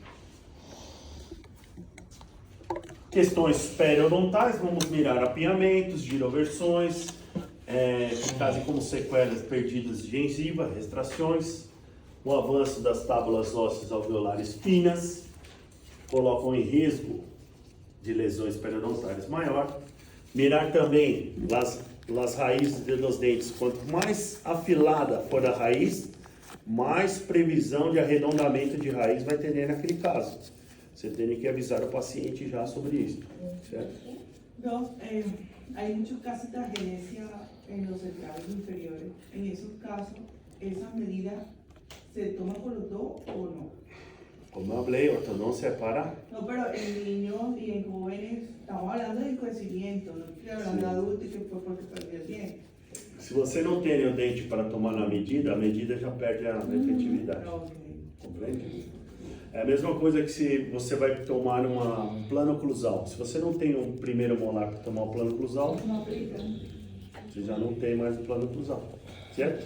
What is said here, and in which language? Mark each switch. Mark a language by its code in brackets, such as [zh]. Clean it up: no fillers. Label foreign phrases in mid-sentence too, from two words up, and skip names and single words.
[pt] Questões periodontais, vamos mirar apinhamentos, giroversões, que trazem como sequelas perdidas de gengiva, extrações, o avanço das tábulas ósseas alveolares finas, colocam em risco de lesões periodontais maior. Mirar também as raízes dos dentes. Quanto mais afilada for a raiz, mais previsão de arredondamento de raiz vai ter naquele caso. Você tem que avisar o paciente já sobre isso, certo? [es] Hay muchos casos de adherencia en los centrales inferiores. En esos casos, ¿esas medidas se toman con los dos o no? [pt] Como eu falei, [es] ortodoncia para... No, pero en niños y en jóvenes, estamos hablando de envejecimiento, no estoy hablando de adultos que fue porque perdió el diente. [pt] Se você não tem o dente para tomar na medida, a medida já perde a efetividade. Compreende? É a mesma coisa que se você vai tomar um plano oclusal. Se você não tem um primeiro molar para tomar o plano oclusal, você já não tem mais o plano oclusal, certo?